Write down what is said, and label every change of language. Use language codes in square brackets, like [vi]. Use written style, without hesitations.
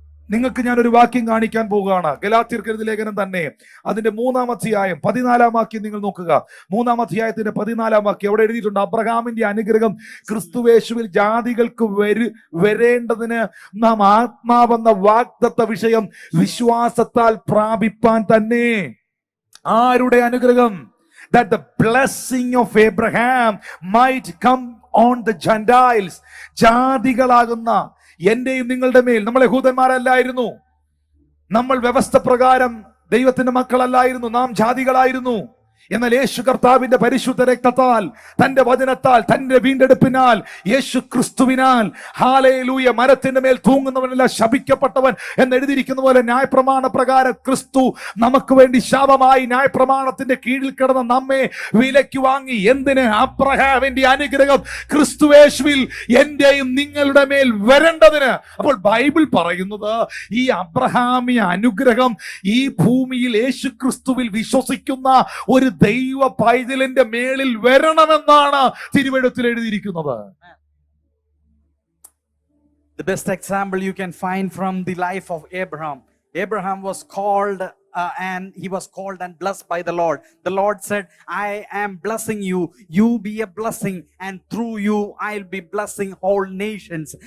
[ml] നിങ്ങൾക്ക് ഞാനൊരു വാക്യം കാണിക്കാൻ പോവുകയാണ്. ഗലാത്യർക്കെഴുതിയ ലേഖനം തന്നെ അതിന്റെ 3-ാം അധ്യായം 14-ാം വാക്യം നിങ്ങൾ നോക്കുക. 3-ാം അധ്യായത്തിന്റെ 14-ാം വാക്യം അവിടെ എഴുതിയിട്ടുണ്ട്, അബ്രഹാമിന്റെ അനുഗ്രഹം ക്രിസ്തുവേശുവിൽ ജാതികൾക്ക് വരേണ്ടതിന് നാം ആത്മാവെന്ന വാഗ്ദത്ത വിഷയം വിശ്വാസത്താൽ പ്രാപിപ്പാൻ തന്നെ. ആരുടെ അനുഗ്രഹം? [en] That the blessing of Abraham might come on the Gentiles. [ml] ജാതികളാകുന്ന എന്റെയും നിങ്ങളുടെ മേൽ. നമ്മൾ യഹൂദന്മാരല്ലായിരുന്നു, നമ്മൾ വ്യവസ്ഥ പ്രകാരം ദൈവത്തിന്റെ മക്കളല്ലായിരുന്നു, നാം ജാതികളായിരുന്നു. എന്നാൽ യേശു കർത്താവിന്റെ പരിശുദ്ധ രക്തത്താൽ, തന്റെ വചനത്താൽ, തന്റെ വീണ്ടെടുപ്പിനാൽ, യേശു ക്രിസ്തുവിനാൽ, ഹല്ലേലൂയ, മരത്തിന്റെ മേൽ തൂങ്ങുന്നവനെല്ലാം ശപിക്കപ്പെട്ടവൻ എന്ന് എഴുതിയിരിക്കുന്ന പോലെ ന്യായപ്രമാണ പ്രകാരം ക്രിസ്തു നമുക്ക് വേണ്ടി ശാപമായി ന്യായപ്രമാണത്തിന്റെ കീഴിൽ കിടന്ന നമ്മെ വിലയ്ക്ക് വാങ്ങി. എന്തിന്? അബ്രഹാമിന്റെ അനുഗ്രഹം ക്രിസ്തുവേശുവിൽ എന്റെയും നിങ്ങളുടെ മേൽ വരേണ്ടതിന്. അപ്പോൾ ബൈബിൾ പറയുന്നത് ഈ അബ്രഹാമിയ അനുഗ്രഹം ഈ ഭൂമിയിൽ യേശു ക്രിസ്തുവിൽ വിശ്വസിക്കുന്ന ഒരു ദൈവ പൈതലിന്റെ മേളിൽ വരണമെന്നാണ് തിരുവെഴുത്തിൽ എഴുതിയിരിക്കുന്നത്. [en] The best example you can find from the life of Abraham. Abraham was called and he was called and blessed by the Lord. The Lord said, I am blessing you. You be a blessing, and through you I'll be blessing all nations.